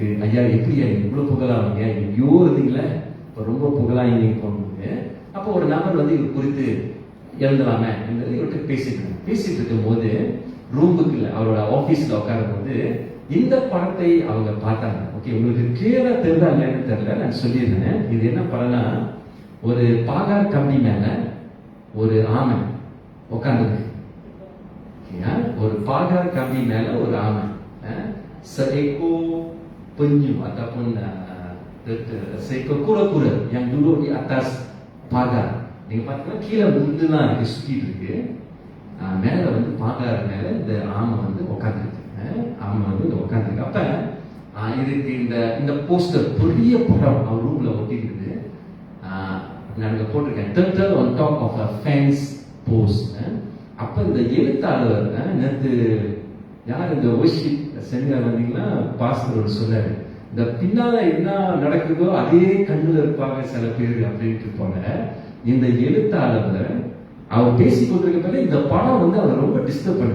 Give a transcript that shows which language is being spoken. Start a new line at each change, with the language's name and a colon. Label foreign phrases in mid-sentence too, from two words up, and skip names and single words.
Tamil: ஐயா எப்படி இவ்வளவு புகழாவீங்க, எங்கேயோ இருந்தீங்களே, இப்ப ரொம்ப புகழா இன்னைக்கு போகும்போது, அப்போ ஒரு நபர் வந்து இவர் குறித்து எழுதலாமே இவர்கிட்ட பேசிட்டு இருக்கும் போது, ரூமுக்குள்ள அவரோட ஆபீஸ்ல உட்காரும் போது இந்த படத்தை அவங்க பார்த்தாங்க. ஓகே, உங்களுக்கு கிளியரா தெரியுதா இல்லைன்னு தெரியல, நான் சொல்லியிருந்தேன். இது என்ன படம்னா, ஒரு பாகார் கம்பி மேல ஒரு ஆமை உட்கார்ந்து, ஒரு பாகார் கம்பி மேல ஒரு ஆமை,
Malay: seekor penyu ataupun seekor kura-kura yang duduk di atas pagar.
Tamil: நீங்க பார்த்தீங்கன்னா கீழே முந்துலாம் இருக்கு, சுத்திட்டு இருக்கு. மேல வந்து பாகார் மேல இந்த ஆமை வந்து உட்காந்துருக்கு. அப்ப இதுக்கு இந்த போஸ்டர் பெரிய படம் அவர் ரூம்ல ஒட்டிக்கிட்டு, நான் போட்டிருக்கேன்
English: turtle on top of a fence post.
Tamil: அப்ப இந்த எழுத்தாளர் நேற்று யார் இந்த
English: worship seminar
Tamil: வந்தீங்கன்னா பாஸ்டரோட சொன்னாரு, இந்த பின்னால என்ன நடக்குதோ அதே கண்ணுல இருப்பாங்க சில பேர் அப்படின்ட்டு போன இந்த எழுத்தாளர் அவர் பேசி கொண்டிருக்க இந்த படம் வந்து அவர் ரொம்ப டிஸ்டர்ப் பண்ணுது.